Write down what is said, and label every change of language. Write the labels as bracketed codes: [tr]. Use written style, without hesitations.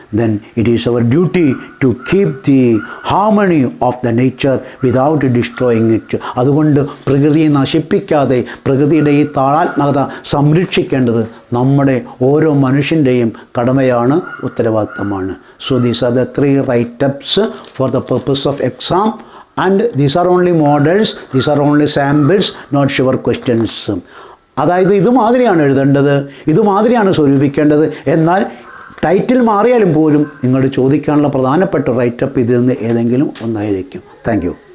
[en] Then it is our duty to keep the harmony of the nature without destroying it. [ml] അതുകൊണ്ട് പ്രകൃതിയെ നശിപ്പിക്കാതെ പ്രകൃതിയുടെ ഈ താളാത്മകത സംരക്ഷിക്കേണ്ടത് നമ്മുടെ ഓരോ മനുഷ്യൻ്റെയും കടമയാണ്, ഉത്തരവാദിത്തമാണ്. [en] So these are the 3 write-ups for the purpose of exam, and these are only models, these are only samples, not sure questions. [ml] അതായത് ഇതുമാതിരിയാണ് എഴുതേണ്ടത്, ഇതുമാതിരിയാണ് സ്വരൂപിക്കേണ്ടത്. എന്നാൽ ടൈറ്റിൽ മാറിയാലും പോലും നിങ്ങൾ ചോദിക്കാനുള്ള പ്രധാനപ്പെട്ട റൈറ്റപ്പ് ഇതിൽ നിന്ന് ഏതെങ്കിലും ഒന്നായിരിക്കും. [en] Thank you.